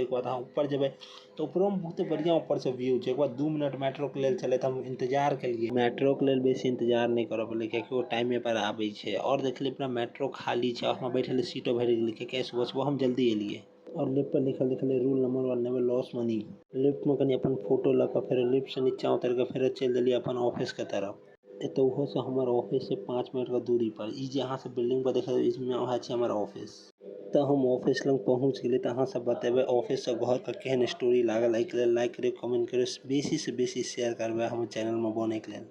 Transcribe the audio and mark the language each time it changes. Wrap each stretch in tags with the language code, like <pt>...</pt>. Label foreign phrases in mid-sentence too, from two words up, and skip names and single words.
<mai>ओके बाद अहाँ ऊपर जेबै तो ऊपरो में बहुत बढ़िया ऊपर से व्यू छै। ओके बाद 2 मिनट मेट्रो के लेल चले हम इंतजार केलिए, मेट्रो के लेल बेसी इंतजार नहीं करब पड़ले क्योंकि वो टाइम पर आवे छै। और देखलिए अपना मेट्रो खाली छै, वहां बैठे सीटो भर गेल क्योंकि सुबह हम जल्दी एलिए। और लिफ्ट पर लिखल देखले</mai> <en>rule number 1 never lose money.</en> <mai>लिफ्ट में कनी अपन फोटो लगा फिर लिफ्ट से नीचे उतर के फिर चल देलिए अपन ऑफिस के तरफ। एतौ से हमर ऑफिस से 5 मिनट के दूरी पर ई जे अहाँ सब बिल्डिंग पर देखे इसमें वह छै हमर ऑफिस। तो हम ऑफिस लग पहुंच गेली। तो अहाँ सब बतेबे ऑफिस से घर का केहन स्टोरी लागल। लाइक करियो, कमेंट करियो, बेसी से बेसी शेयर करबे हमर चैनल में बने के लेल।</mai>